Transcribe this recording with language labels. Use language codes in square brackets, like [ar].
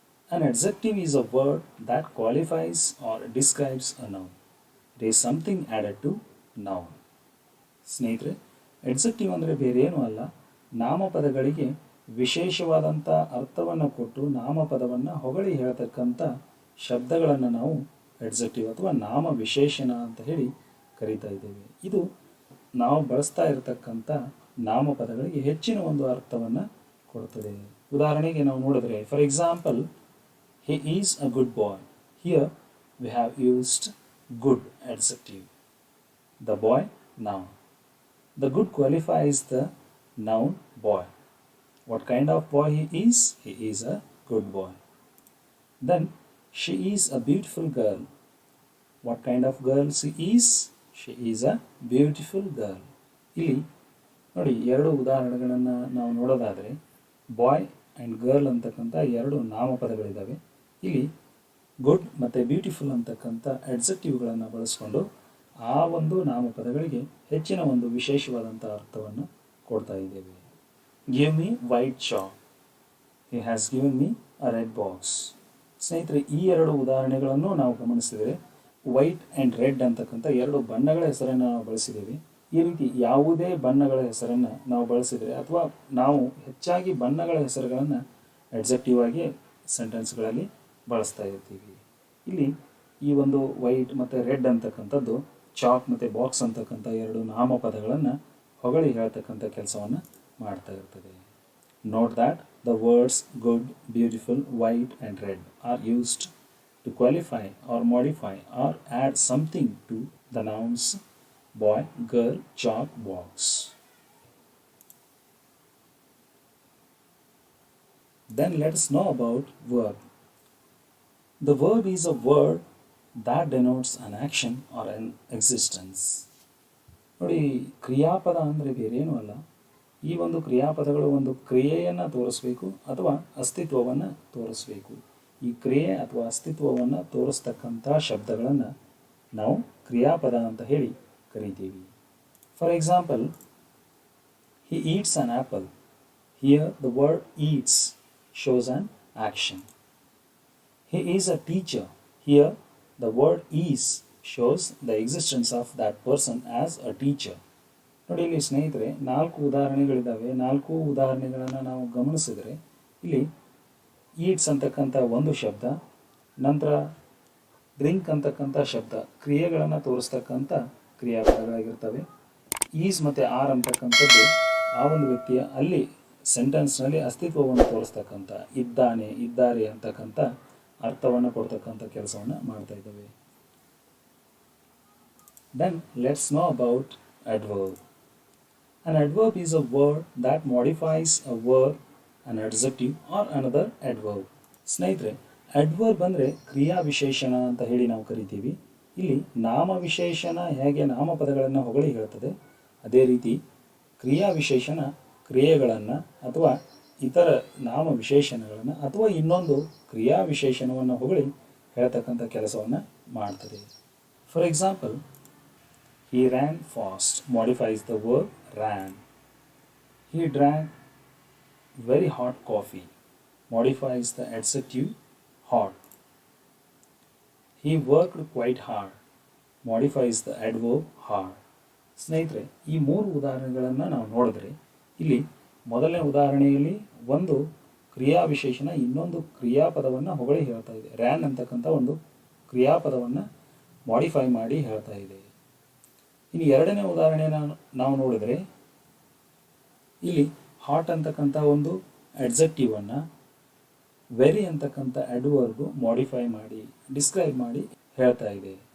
[en] An adjective is a word that qualifies or describes a noun. It is something added to noun. [kn] ಸ್ನೇಹಿತರೆ, adjective ಅಂದರೆ ಬೇರೆ ಏನೂ ಅಲ್ಲ, ನಾಮಪದಗಳಿಗೆ ವಿಶೇಷವಾದಂಥ ಅರ್ಥವನ್ನು ಕೊಟ್ಟು ನಾಮಪದವನ್ನು ಹೊಗಳಿ ಹೇಳ್ತಕ್ಕಂಥ ಶಬ್ದಗಳನ್ನು ನಾವು adjective ಅಥವಾ ನಾಮ ವಿಶೇಷಣ ಅಂತ ಹೇಳಿ ಕರೀತಾ ಇದ್ದೇವೆ. ಇದು ನಾವು ಬಳಸ್ತಾ ಇರತಕ್ಕಂಥ ನಾಮಪದಗಳಿಗೆ ಹೆಚ್ಚಿನ ಒಂದು ಅರ್ಥವನ್ನು ಕೊಡುತ್ತದೆ. ಉದಾಹರಣೆಗೆ ನಾವು ನೋಡಿದ್ರೆ, [en] For example, he is a good boy. Here we have used good adjective. The boy, noun. The good qualifies the noun boy. What kind of boy he is? He is a good boy. Then she is a beautiful girl. What kind of girl she is? She is a beautiful girl. [kn] ಇಲ್ಲಿ ನೋಡಿ, 2 ಉದಾಹರಣೆಗಳನ್ನು ನಾವು ನೋಡೋದಾದರೆ boy and girl ಅಂತಕ್ಕಂಥ 2 ನಾಮಪದಗಳಿದ್ದಾವೆ. ಇಲ್ಲಿ good ಮತ್ತು beautiful ಅಂತಕ್ಕಂಥ ಅಡ್ಜೆಕ್ಟಿವ್ಗಳನ್ನು ಬಳಸ್ಕೊಂಡು ಆ ಒಂದು ನಾಮಪದಗಳಿಗೆ ಹೆಚ್ಚಿನ ಒಂದು ವಿಶೇಷವಾದಂಥ ಅರ್ಥವನ್ನು ಕೊಡ್ತಾ ಇದ್ದೇವೆ. [en] Give me white chalk, he has given me a red box. [kn] ಸ್ನೇಹಿತರೆ, ಈ 2 ಉದಾಹರಣೆಗಳನ್ನು ನಾವು ಗಮನಿಸಿದರೆ ವೈಟ್ ಆ್ಯಂಡ್ ರೆಡ್ ಅಂತಕ್ಕಂಥ 2 ಬಣ್ಣಗಳ ಹೆಸರನ್ನು ನಾವು ಬಳಸಿದ್ದೇವೆ. ಈ ರೀತಿ ಯಾವುದೇ ಬಣ್ಣಗಳ ಹೆಸರನ್ನು ನಾವು ಬಳಸಿದರೆ ಅಥವಾ ನಾವು ಹೆಚ್ಚಾಗಿ ಬಣ್ಣಗಳ ಹೆಸರುಗಳನ್ನು ಅಡ್ಜೆಕ್ಟಿವ್ ಆಗಿ ಸೆಂಟೆನ್ಸ್ಗಳಲ್ಲಿ ಬಳಸ್ತಾ ಇರ್ತೀವಿ. ಇಲ್ಲಿ ಈ ಒಂದು ವೈಟ್ ಮತ್ತು ರೆಡ್ ಅಂತಕ್ಕಂಥದ್ದು ಚಾಕ್ ಮತ್ತು ಬಾಕ್ಸ್ ಅಂತಕ್ಕಂಥ 2 ನಾಮಪದಗಳನ್ನು ಹೊಗಳಿ ಹೇಳ್ತಕ್ಕಂಥ ಕೆಲಸವನ್ನು ಮಾಡ್ತಾ ಇರ್ತದೆ. [en] Note that the words good, beautiful, white and red are used to qualify or modify or add something to the nouns boy, girl, chalk, box. Then let us know about verb. The verb is a word that denotes an action or an existence. [kn] ನೋಡಿ, ಕ್ರಿಯಾಪದ ಅಂದರೆ ಬೇರೇನೂ ಅಲ್ಲ. ಈ ಒಂದು ಕ್ರಿಯಾಪದಗಳು ಒಂದು ಕ್ರಿಯೆಯನ್ನು ತೋರಿಸಬೇಕು ಅಥವಾ ಅಸ್ತಿತ್ವವನ್ನು ತೋರಿಸಬೇಕು. ಈ ಕ್ರಿಯೆ ಅಥವಾ ಅಸ್ತಿತ್ವವನ್ನು ತೋರಿಸ್ತಕ್ಕಂಥ ಶಬ್ದಗಳನ್ನು ನಾವು ಕ್ರಿಯಾಪದ ಅಂತ ಹೇಳಿ ಕರಿತೀವಿ. [en] For example, he eats an apple. Here the word eats shows an action. He is a teacher. Here the word is shows the existence of that person as a teacher. [kn] ನೋಡಿ, ಇಲ್ಲಿ ಸ್ನೇಹಿತರೆ 4 ಉದಾಹರಣೆಗಳಿದ್ದಾವೆ. 4 ಉದಾಹರಣೆಗಳನ್ನು ನಾವು ಗಮನಿಸಿದರೆ ಇಲ್ಲಿ ಈಟ್ಸ್ ಅಂತಕ್ಕಂಥ ಒಂದು ಶಬ್ದ, ನಂತರ ಡ್ರಿಂಕ್ ಅಂತಕ್ಕಂಥ ಶಬ್ದ ಕ್ರಿಯೆಗಳನ್ನು ತೋರಿಸ್ತಕ್ಕಂಥ ಕ್ರಿಯಾಪದಗಳಾಗಿರ್ತವೆ. ಈಸ್ ಮತ್ತು ಆರ್ ಅಂತಕ್ಕಂಥದ್ದು ಆ ಒಂದು ವ್ಯಕ್ತಿಯ ಅಲ್ಲಿ ಸೆಂಟೆನ್ಸ್ನಲ್ಲಿ ಅಸ್ತಿತ್ವವನ್ನು ತೋರಿಸ್ತಕ್ಕಂಥ ಇದ್ದಾನೆ, ಇದ್ದಾರೆ ಅಂತಕ್ಕಂಥ ಅರ್ಥವನ್ನು ಕೊಡ್ತಕ್ಕಂಥ ಕೆಲಸವನ್ನು ಮಾಡ್ತಾ ಇದ್ದಾವೆ. [en] Then let's know about adverb. An adverb is a word that modifies a verb, an adjective or another adverb. [kn] ಸ್ನೇಹಿತರೆ, ಅಡ್ವರ್ಬ್ ಅಂದರೆ ಕ್ರಿಯಾ ವಿಶೇಷಣ ಅಂತ ಹೇಳಿ ನಾವು ಕರಿತೀವಿ. ಇಲ್ಲಿ ನಾಮ ವಿಶೇಷಣ ಹೇಗೆ ನಾಮಪದಗಳನ್ನು ಹೊಗಳಿ ಹೇಳ್ತದೆ, ಅದೇ ರೀತಿ ಕ್ರಿಯಾ ವಿಶೇಷಣ ಕ್ರಿಯೆಗಳನ್ನು ಅಥವಾ ಇತರ ನಾಮ ವಿಶೇಷಣಗಳನ್ನು ಅಥವಾ ಇನ್ನೊಂದು ಕ್ರಿಯಾ ವಿಶೇಷಣವನ್ನು ಹೊಗಳಿ ಹೇಳ್ತಕ್ಕಂಥ ಕೆಲಸವನ್ನು ಮಾಡ್ತದೆ. [en] For example, he ran fast modifies the verb ran. He drank very hot coffee modifies the adjective hot. He worked quite hard modifies the adverb hard. [kn] ಸ್ನೇಹಿತರೆ, ಈ ಮೂರು ಉದಾಹರಣೆಗಳನ್ನು ನಾವು ನೋಡಿದ್ರೆ ಇಲ್ಲಿ ಮೊದಲನೇ ಉದಾಹರಣೆಯಲ್ಲಿ ಒಂದು ಕ್ರಿಯಾ ವಿಶೇಷಣ ಇನ್ನೊಂದು ಕ್ರಿಯಾಪದವನ್ನು ಹೊಗಳಿ ಹೇಳ್ತಾ ಇದೆ. ರ್ಯಾನ್ ಅಂತಕ್ಕಂಥ ಒಂದು ಕ್ರಿಯಾಪದವನ್ನು ಮಾಡಿಫೈ ಮಾಡಿ ಹೇಳ್ತಾ ಇದೆ. ಇನ್ನು ಎರಡನೇ ಉದಾಹರಣೆಯನ್ನು ನಾವು ನೋಡಿದರೆ ಇಲ್ಲಿ ಹಾಟ್ ಅಂತಕ್ಕಂಥ ಒಂದು ಅಡ್ಜೆಕ್ಟಿವನ್ನು ವೆರಿ ಅಂತಕ್ಕಂಥ ಅಡ್ವರ್ಬ್ ಮಾಡಿಫೈ ಮಾಡಿ ಡಿಸ್ಕ್ರೈಬ್ ಮಾಡಿ ಹೇಳ್ತಾ ಇದೆ.